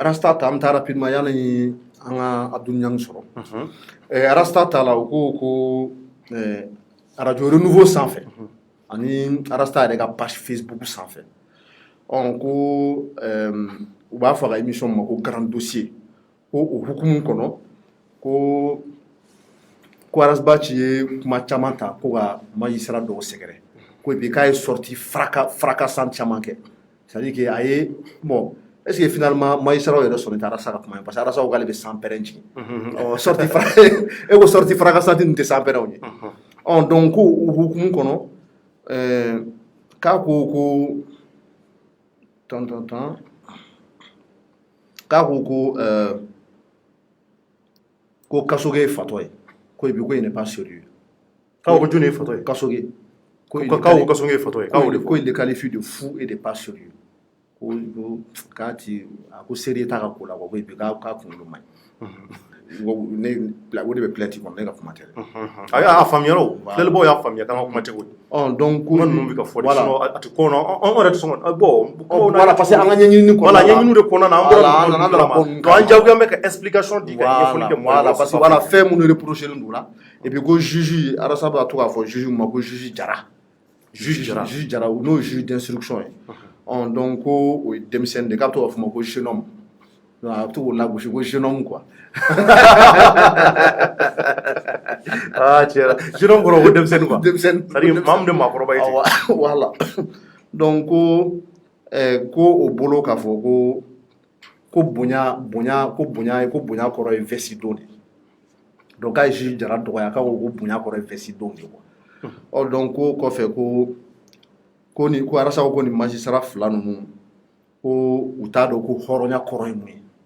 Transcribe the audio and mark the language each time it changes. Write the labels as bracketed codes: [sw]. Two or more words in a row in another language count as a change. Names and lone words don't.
[bm] Rasta ta an bɛ taa rapidement yanni an ka Abdou Niang sɔrɔ Rasta ta la u ko radio Renouveau sanfɛ ani Rasta yɛrɛ ka [fr] page Facebook [bm] sanfɛ ko u b'a fɔ a ka émission ma ko [fr] grand dossier [bm] ko o hukumu kɔnɔ ko Razbachi ye kuma caman ta ko ka magistrat dɔw sɛgɛrɛ ko et puis k'a ye [fr] sortie fracassante [bm] caman kɛ [fr] c'est à dire que [bm] a ye bon [fr] est ce que finalement [bm] magistrat yɛrɛ sɔnni tɛ Arasa ka kuma ye parce que Arasa ko k'ale bɛ sanpɛrɛn jigin [fr] sortie fracassante [bm] ninnu tɛ sanpɛrɛnw ye donc ko o hukumu kɔnɔ k'a ko k'a ko Kasoge ye fatɔ ye ko [fr] et puis [bm] ko [fr] il n'est pas sérieux [bm] k'a ko jɔnni ye fatɔ ye Kasoge k'a ko Kasoge ye fatɔ ye ko [fr] il le qualifie de fou et de pas sérieux [bm] ko k'a ti a ko sérieux t'a ka ko la quoi ko [fr] et puis [bm] k'a kunkolo man ɲi o de bɛ plainte kɔnɔ ne ka kuma tɛ dɛ a y'a faamuyara o filɛlibaw y'a faamuya k'an ka kuma tɛ o donc kuma ninnu bɛ ka fɔ de sinon a tɛ kɔnɔ an yɛrɛ tɛ sɔn ka bon [fr] voilà parce que [bm] an ka ɲɛɲinini kɔnɔ voilà ɲɛɲininiw de kɔnɔna na an bɔra an jagoya bɛ ka explication di ka ɲɛfɔli kɛ [fr] voilà parce que voilà [bm] fɛn minnu reproché len don la [fr] et puis [bm] ko juge Arasa bɛ to k'a fɔ juge ma ko juge Jara n'o ye [fr] juge d'instruction [bm] ye donc ko o ye denmisɛnnin de k'a bɛ to k'a fɔ ma ko [fr] jeune homme [bm] a bɛ to k'o lagosi ko [fr] jeune homme [bm] quoi tiɲɛ [fr] jeune homme [bm] kɔrɔ ko denmisɛnnin quoi [fr] c'est-à-dire [bm] maa min tɛ maakɔrɔba ye ten voilà donc ko o bolo k'a fɔ ko bonya kɔrɔ ye vesti don de donc k'a ye juge Jara dɔgɔya k'a ko bonya kɔrɔ ye vɛsi don de quoi donc ko kɔfɛ ko Arasago ko ni magistrat fila ninnu ko u t'a dɔn ko hɔrɔnya kɔrɔ ye mun ye